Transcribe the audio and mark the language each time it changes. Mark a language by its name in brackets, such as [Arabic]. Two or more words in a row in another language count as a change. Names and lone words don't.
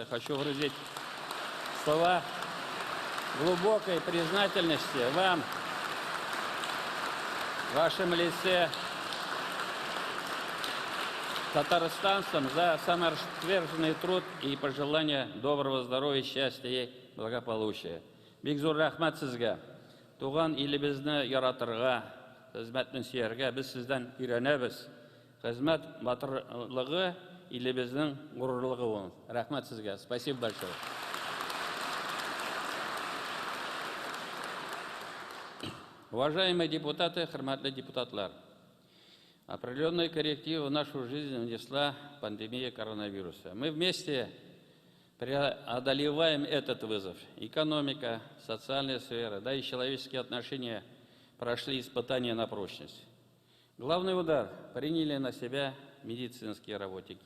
[Russian] Хочу выразить слова глубокой признательности вам, в вашем лице, татарстанцам, за самоотверженный труд и пожелания доброго здоровья, счастья и благополучия. [Tatar] Бигзур рахмат сезгә. Туган илебезне яратырга, хезмәтне сөяргә без сездән өйрәнәбез. Хезмәт батырлыгы илебезнең горурлыгы ул. Рахмат сезгә. [Russian] Спасибо большое. Уважаемые депутаты, [Tatar] хөрмәтле депутатлар, [Russian] определенные коррективы в нашу жизнь внесла пандемия коронавируса. Мы вместе преодолеваем этот вызов. Экономика, социальная сфера, да и человеческие отношения прошли испытания на прочность. Главный удар приняли на себя медицинские работники.